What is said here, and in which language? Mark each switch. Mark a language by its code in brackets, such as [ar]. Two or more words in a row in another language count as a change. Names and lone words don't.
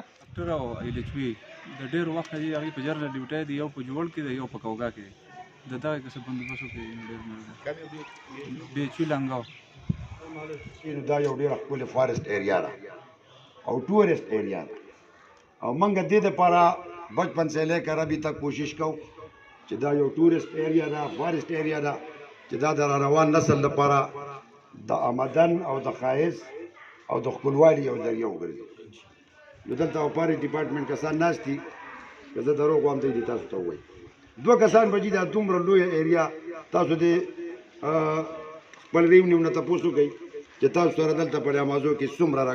[ps] ډاکټر او ایل ایچ پي د ډېر وخت دی هغې په [en] general duty [ps] دی یو په جوړ کې دی یو په کوګا کې دی د دغه کسه بندوبست وکړي ډېر مهم بي ایچ یو لنګاو دا یو ډېره ښکلې [en] forest area [ps] ده او [en] tourist area [ps] ده او موږ دې دپاره [ur] بچپن سے لے کر ابھی تک [ps] کوشش کوو چې دا یو [en] tourist area [ps] ده [en] forest area [ps] ده چې دا د روان نسل لپاره د آمدن او د ښایست او د ښکلوالي یو ذریعه وګرځي نو دلته [en] forest department [ps] کسان ناست دي که زه دروغ وایم دی دې تاسو ته ووایي 2 کسان به دا دومره لویه ایریا تاسو دې خپل ریونیو نه تپوس وکئ چې تاسو سره دلته په امازو کې څومره